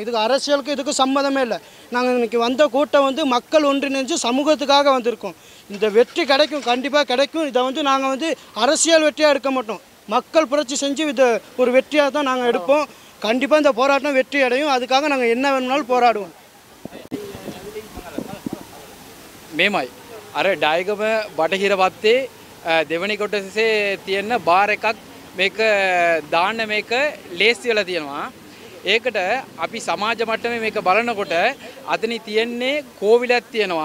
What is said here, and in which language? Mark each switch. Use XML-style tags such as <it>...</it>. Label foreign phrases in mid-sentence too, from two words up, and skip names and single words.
<ta>இதுக்கு அரசியலுக்கு இதுக்கு சம்மதமே இல்லை. நாங்கள் இன்றைக்கி வந்த கூட்டம் வந்து மக்கள் ஒன்றிணைஞ்சு சமூகத்துக்காக வந்திருக்கோம். இந்த வெற்றி கிடைக்கும், கண்டிப்பாக கிடைக்கும். இதை வந்து நாங்கள் வந்து அரசியல் வெற்றியாக எடுக்க மாட்டோம். மக்கள் புரட்சி செஞ்சு இதை ஒரு வெற்றியாக தான் நாங்கள் எடுப்போம். கண்டிப்பாக இந்த போராட்டம் வெற்றி அடையும். அதுக்காக நாங்கள் என்ன வேணும்னாலும் போராடுவோம்.</ta> <si>මේමයි අර ඩයගම බටහිර වත්තේ දෙවනි කොටසේ තියෙන බාර් එකක් මේක දාන්න මේක ලේස්ති වෙලා තියෙනවා. ඒකට අපි සමාජ මට්ටමේ මේක බලනකොට අතනි තියෙන්නේ කෝවිලක් තියෙනවා.</si>